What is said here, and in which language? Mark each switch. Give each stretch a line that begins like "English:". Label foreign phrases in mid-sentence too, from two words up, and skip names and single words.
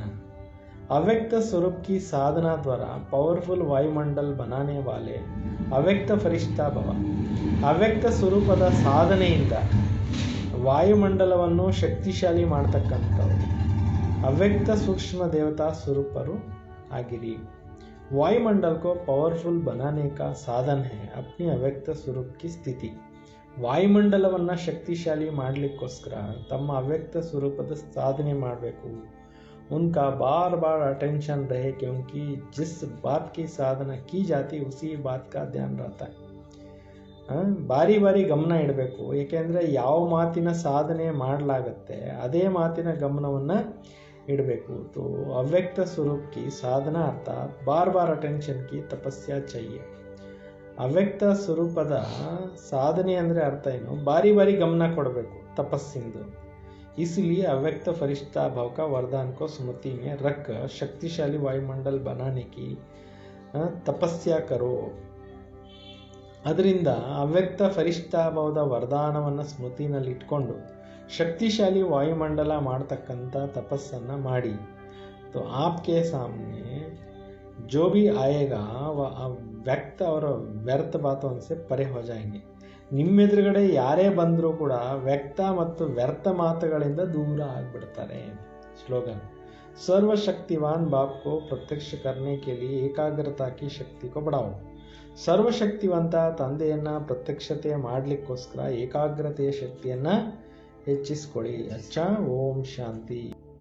Hindi: अव्यक्त स्वरूप की साधना द्वारा पावरफुल वायुमंडल बनाने वाले अव्यक्त फरिश्ता भव.
Kannada: ಅವ್ಯಕ್ತ ಸ್ವರೂಪದ ಸಾಧನೆಯಿಂದ ವಾಯುಮಂಡಲವನ್ನು ಶಕ್ತಿಶಾಲಿ ಮಾಡ್ತಕ್ಕಂಥವ್ರು ಅವ್ಯಕ್ತ ಸೂಕ್ಷ್ಮ ದೇವತಾ ಸ್ವರೂಪರು ಆಗಿರಿ.
Hindi: वायुमंडल को पावरफुल बनाने का साधन है अपनी अव्यक्त स्वरूप की स्थिति.
Kannada: ವಾಯುಮಂಡಲವನ್ನು ಶಕ್ತಿಶಾಲಿ ಮಾಡಲಿಕ್ಕೋಸ್ಕರ ತಮ್ಮ ಅವ್ಯಕ್ತ ಸ್ವರೂಪದ ಸಾಧನೆ ಮಾಡಬೇಕು.
Hindi: उनका बार बार अटेंशन रहे, क्योंकि जिस बात की साधना की जाती उसी बात का ध्यान रहता है.
Kannada: ಬಾರಿ ಬಾರಿ ಗಮನ ಇಡಬೇಕು. ಏಕೆಂದರೆ ಯಾವ ಮಾತಿನ ಸಾಧನೆ ಮಾಡಲಾಗತ್ತೆ ಅದೇ ಮಾತಿನ ಗಮನವನ್ನು ಇಡಬೇಕು.
Hindi: तो अव्यक्त स्वरूप की साधना अर्थात् बार बार अटेंशन की तपस्या चाहिए.
Kannada: ಅವ್ಯಕ್ತ ಸ್ವರೂಪದ ಸಾಧನೆ ಅಂದರೆ ಅರ್ಥ ಏನು? ಬಾರಿ ಬಾರಿ ಗಮನ ಕೊಡಬೇಕು ತಪಸ್ಸಿಂದು.
Hindi: इसलिए अव्यक्त फरिश्ता भाव का वरदान को स्मृति में रख शक्तिशाली वायुमंडल बनाने की तपस्या करो.
Kannada: ಅದರಿಂದ ಅವ್ಯಕ್ತ ಫರಿಷ್ಠಾ ಭಾವದ ವರದಾನವನ್ನು ಸ್ಮೃತಿನಲ್ಲಿ ಇಟ್ಕೊಂಡು ಶಕ್ತಿಶಾಲಿ ವಾಯುಮಂಡಲ ಮಾಡ್ತಕ್ಕಂಥ ತಪಸ್ಸನ್ನು ಮಾಡಿ.
Hindi: तो आपके सामने जो भी आएगा वह व्यक्त और व्यर्थ बातों से परे हो जाएंगे.
Kannada: ನಿಮ್ಮೆದುರುಗಡೆ ಯಾರೇ ಬಂದರೂ ಕೂಡ ವ್ಯಕ್ತ ಮತ್ತು ವ್ಯರ್ಥ ಮಾತುಗಳಿಂದ ದೂರ ಆಗಿಬಿಡ್ತಾರೆ. ಸ್ಲೋಗನ್.
Hindi: सर्वशक्तिवान बाप को प्रत्यक्ष करने के लिए एकाग्रता की शक्ति को बढ़ाओ.
Kannada: ಸರ್ವಶಕ್ತಿವಂತ ತಂದೆಯನ್ನು ಪ್ರತ್ಯಕ್ಷತೆ ಮಾಡಲಿಕ್ಕೋಸ್ಕರ ಏಕಾಗ್ರತೆಯ ಶಕ್ತಿಯನ್ನು ಹೆಚ್ಚಿಸ್ಕೊಳ್ಳಿ.
Hindi: अच्छा. ओम शांति.